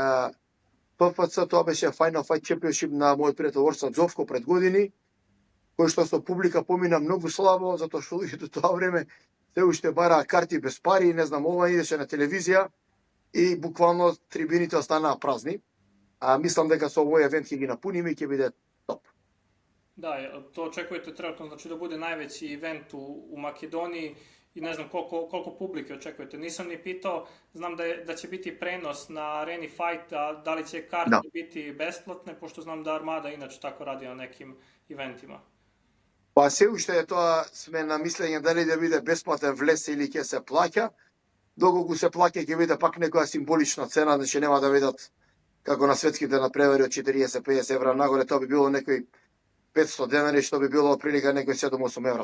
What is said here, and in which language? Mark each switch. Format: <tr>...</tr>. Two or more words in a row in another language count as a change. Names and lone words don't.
<mk>ПФЦ, тоа беше Final Fight Championship на мојот пријател Орсан Зовко пред години, кој што со публика помина многу слабо, затоа што луѓето тоа време се уште бараа карти без пари, не знам, ова идеше на телевизија и буквално трибините останаа празни. Мислам дека со овој евент ќе ги напуниме и ќе биде топ. Да,</mk> <sr>to očekujete trenutno, znači da bude najveći event u Makedoniji i ne znam koliko publike očekujete. Nisam ni pitao, znam da će biti prenos na Areni Fight, a da li će karte biti besplatne, pošto znam da Armada inače tako radi na nekim eventima.</sr> <mk>Pa се уште тоа сме на мислење дали да биде бесплатен влез или ќе се плаќа. Доколку се плаќа ќе биде пак некоја символична цена, значи нема да видат како на светските напревари од 40-50 евра нагоре, тоа би било некој 500 денари, што би било прилика некој 7-8 евра.</mk>